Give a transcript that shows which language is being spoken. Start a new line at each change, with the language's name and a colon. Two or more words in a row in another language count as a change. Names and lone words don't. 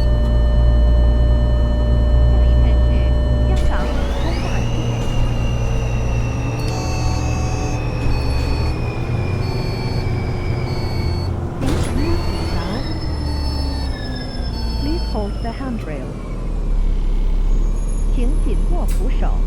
Chinese: 下一站是香港理工大學。請緊握扶手。
English: Please hold the handrail.
Chinese: 請緊握扶手。